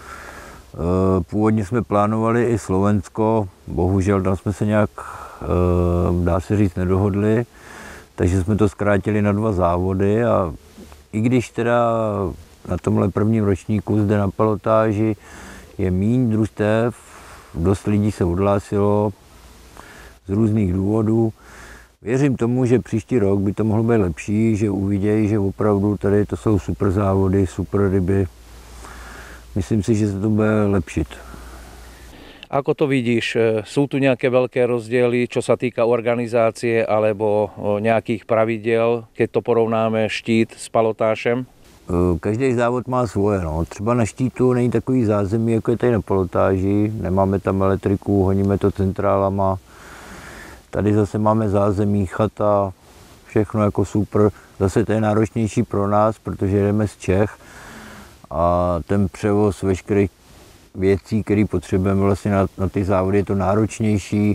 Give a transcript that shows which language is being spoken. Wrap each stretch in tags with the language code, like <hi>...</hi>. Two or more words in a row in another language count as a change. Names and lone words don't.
<cs>Původně jsme plánovali i Slovensko, bohužel tam jsme se nějak, dá se říct, nedohodli, takže jsme to zkrátili na 2 závody a i když teda na tomhle prvním ročníku zde na palotáži je míň družstev, dost lidí se odhlásilo z různých důvodů. Věřím tomu, že příští rok by to mohlo být lepší, že uvidějí, že opravdu tady to jsou super závody, super ryby. Myslím si, že se to bude lepšit.</cs> <sk>Ako to vidíš? Sú tu nejaké veľké rozdiely, čo sa týka organizácie alebo nejakých pravidiel, keď to porovnáme štít s palotášem?</sk> <cs>Každý závod má svoje. No. Třeba na štítu není takový zázemí, jako je tady na palotáži. Nemáme tam elektriku, honíme to centrálama. Tady zase máme zázemí, chata, všechno jako super. Zase to je náročnější pro nás, protože jedeme z Čech a ten převoz veškerých věcí, které potřebujeme vlastně na ty závody, je to náročnější.</cs>